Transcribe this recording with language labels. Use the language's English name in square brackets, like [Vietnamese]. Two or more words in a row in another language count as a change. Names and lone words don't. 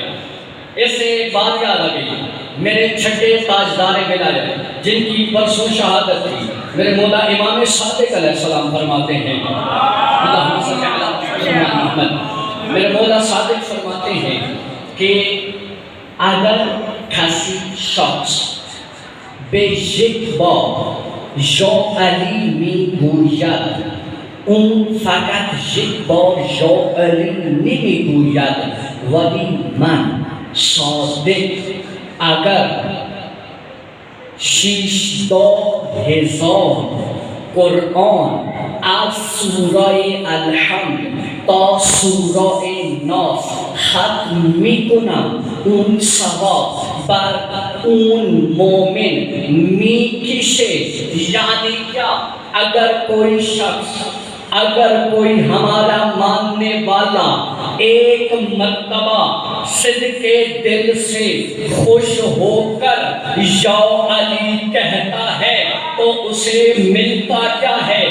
[Urdu] اس سے ایک بات یاد آ گئی، میرے چھٹے تاجدار ولایت جن کی پرسوں شہادت تھی، میرے مولا امام صادق علیہ السلام فرماتے ہیں، [Arabic] اللہم صلی علی محمد، [Urdu] میرے مولا صادق فرماتے ہیں کہ اگر کسی شخص [Persian] به یک بار یا علی میگوید اون فقط یک بار یا علی نمیگوید ولی من صادق اگر 16,000 قرآن از سوره الحمد تا سوره ناس ختم میکنم، اون ثواب بر اون مومن میکشه. [Urdu] یعنی کیا؟ اگر کوئی شخص، اگر کوئی ہمارا ماننے والا ایک مرتبہ صدق دل سے خوش ہو کر یا علی کہتا ہے تو اسے ملتا کیا ہے؟